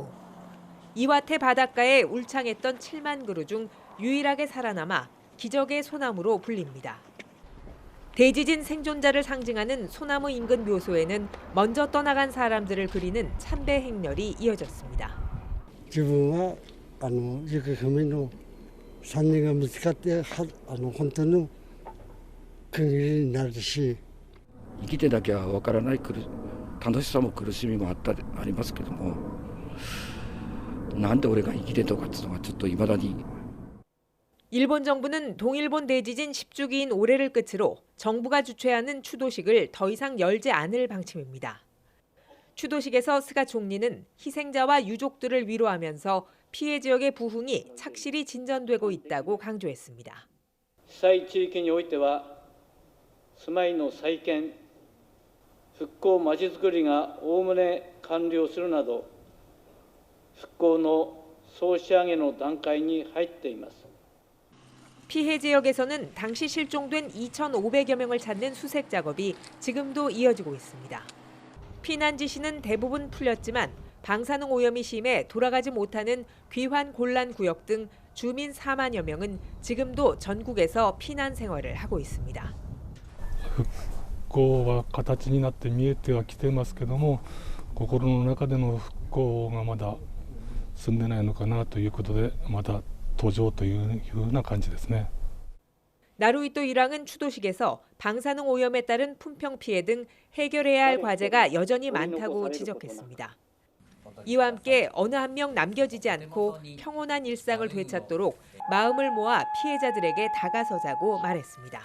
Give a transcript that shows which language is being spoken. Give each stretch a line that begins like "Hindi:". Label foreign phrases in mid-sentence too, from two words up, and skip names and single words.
Korean: 이와테 바닷가에 울창했던 7만 그루 중 유일하게 살아남아 기적의 소나무로 불립니다. 대지진 생존자를 상징하는 소나무 인근 묘소에는 먼저 떠나간 사람들을 그리는 참배 행렬이 이어졌습니다.
Japanese: 自分は行くための3人が見つかって本当の区切りになるし、生きてなきゃわからない楽しさも苦しみもありますけども、なんで俺が生きてとかっていうのがちょっと未だに。
Korean: 일본 정부는 동일본 대지진 10주기인 올해를 끝으로 정부가 주최하는 추도식을 더 이상 열지 않을 방침입니다. 추도식에서 스가 총리는 희생자와 유족들을 위로하면서 피해 지역의 부흥이 착실히 진전되고 있다고 강조했습니다.
Japanese: 被災地域においては住まいの再建、復興まちづくりがおおむね完了するなど復興の総仕上げの段階に入っています。
Korean: 피해 지역에서는 당시 실종된 2,500여 명을 찾는 수색 작업이 지금도 이어지고 있습니다. 피난 지시는 대부분 풀렸지만 방사능 오염이 심해 돌아가지 못하는 귀환 곤란 구역 등 주민 4만여 명은 지금도 전국에서 피난 생활을 하고 있습니다.
Japanese: 復興は形になって見えてはきてますけども、心の中での復興がまだ進んでないのかなということで、まだ途上というような感じですね。
Korean: 나루히토 일왕은 추도식에서 방사능 오염에 따른 품평 피해 등 해결해야 할 과제가 여전히 많다고 지적했습니다. 이와 함께 어느 한 명 남겨지지 않고 평온한 일상을 되찾도록 마음을 모아 피해자들에게 다가서자고 말했습니다.